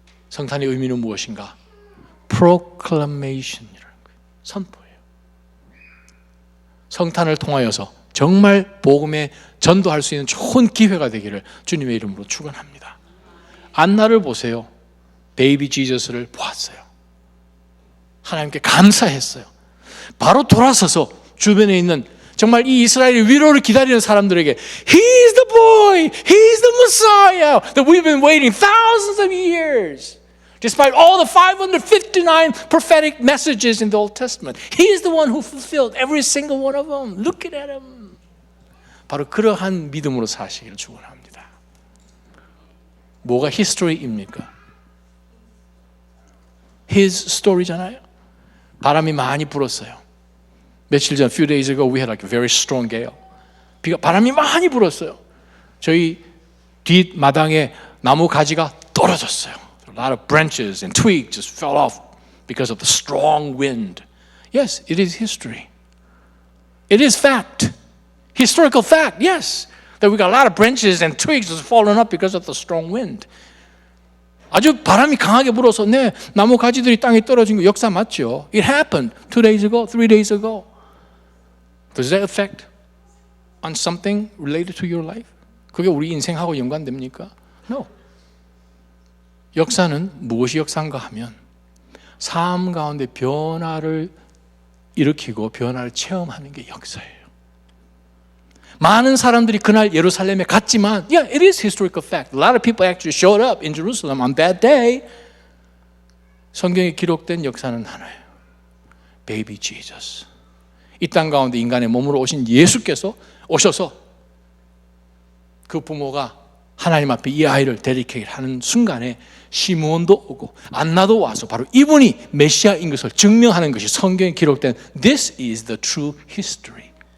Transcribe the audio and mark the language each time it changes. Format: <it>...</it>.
<ko>성탄의 의미는 무엇인가? proclamation이라는 거예요. 선포예요. 성탄을 통하여서 정말 복음에 전도할 수 있는 좋은 기회가 되기를 주님의 이름으로 축원합니다. 안나를 보세요. 베이비 지저스를 보았어요. 하나님께 감사했어요. 바로 돌아서서 주변에 있는 정말 이 이스라엘의 위로를 기다리는 사람들에게</ko> <en>He's the boy, He's the Messiah that we've been waiting thousands of years. Despite all the 559 prophetic messages in the Old Testament, He is the one who fulfilled every single one of them. Look at Him.</en> <ko>바로 그러한 믿음으로 사시기를 축원합니다. 뭐가 history입니까?</ko> <en>His story잖아요.</en> <ko>바람이 많이 불었어요. 며칠 전,</ko> <en>few days ago, we had like a very strong gale.</en> <ko>바람이 많이 불었어요. 저희 뒷마당에 나무 가지가 떨어졌어요.</ko> <en>A lot of branches and twigs just fell off because of the strong wind. Yes, it is history. It is fact. Historical fact, yes. That we got a lot of branches and twigs just falling up because of the strong wind.</en> <ko>아주 바람이 강하게 불어서 나무 가지들이 땅에 떨어진 거 역사 맞죠?</ko> <en>It happened 2 days ago, 3 days ago. Does that affect on something related to your life?</en> <ko>그게 우리 인생하고 연관됩니까?</ko> <en>No.</en> <ko>역사는 무엇이 역사인가 하면 삶 가운데 변화를 일으키고 변화를 체험하는 게 역사예요. 많은 사람들이 그날 예루살렘에 갔지만</ko> <en>Yeah, it is historical fact. A lot of people actually showed up in Jerusalem on that day.</en> <ko>성경에 기록된 역사는 하나예요.</ko> <en>Baby Jesus.</en> <ko>이 땅 가운데 인간의 몸으로 오신 예수께서 오셔서 그 부모가 하나님 앞에 이 아이를 데디케이트하는 순간에 시므온도 오고 안나도 와서 바로 이분이 메시아인 것을 증명하는 것이 성경에 기록된</ko> <en>This is the true history.</en>